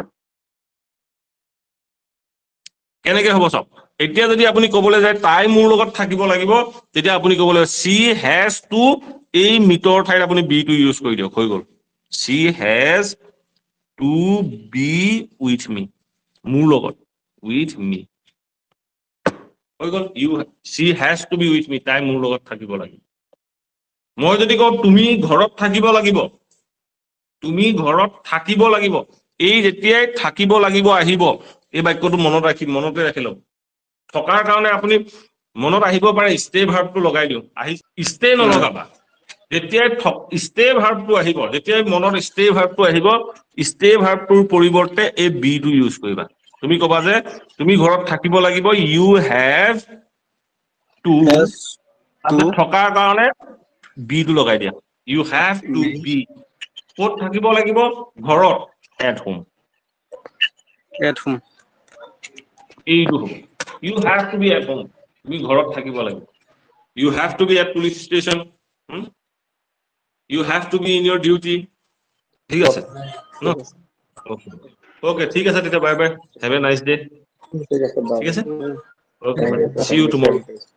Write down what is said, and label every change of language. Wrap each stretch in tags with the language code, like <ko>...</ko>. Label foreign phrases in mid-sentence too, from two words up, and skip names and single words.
<as>কেনেকে হ'ব সব এতিয়া যদি আপুনি ক'বলৈ যায় তাই মোৰ লগত থাকিব লাগিব তেতিয়া আপুনি ক'ব লাগিব</as> <en>she has to</en> <as>এই মিটৰ ঠাইত আপুনি বি টো ইউজ কৰি দিয়ক হৈ গ'ল she</as> <en>has to be with me</en> <as>মোৰ লগত</as> <en>with me</en> <as>হৈ গ'ল</as> <en>she has to be with me</en> <as>তাই মোৰ লগত থাকিব লাগিব মই যদি কওঁ তুমি ঘৰত থাকিব লাগিব তুমি ঘৰত থাকিব লাগিব এই যেতিয়াই থাকিব লাগিব আহিব এই বাক্যটো মনতে ৰাখি লওক থকাৰ কাৰণে আপুনি মনত আহিব পাৰে</as> <en>stay verbটো</en> <as>লগাই দিও আহি ষ্টে নলগাবা যেতিয়াই</as> <en>stay verbটো</en> <as>আহিব যেতিয়াই মনত</as> <en>stay verbটো</en> <as>আহিব</as> <en>stay verbটোৰ</en> <as>পৰিৱৰ্তে এই বি টো ইউজ কৰিবা তুমি কবা যে তুমি ঘৰত থাকিব লাগিব</as> <en>you have to</en> <as>থকাৰ কাৰণে বি টো লগাই দিয়া</as> <en>you have to be</en> <as>ক'ত থাকিব লাগিব ঘৰত</as> <en>at home</en> <as>এইটো হ'ব</as> <en>you have to be at home</en> <as>তুমি ঘৰত থাকিব লাগিব</as> <en>you have to be at police station you have to be in your duty</en> <as>ঠিক আছে</as> <en>ওকে</en> <as>ঠিক আছে তেতিয়া</as> <en>bye bye have a nice day</en> <as>ঠিক আছে</as> <en>okay see you tomorrow</en>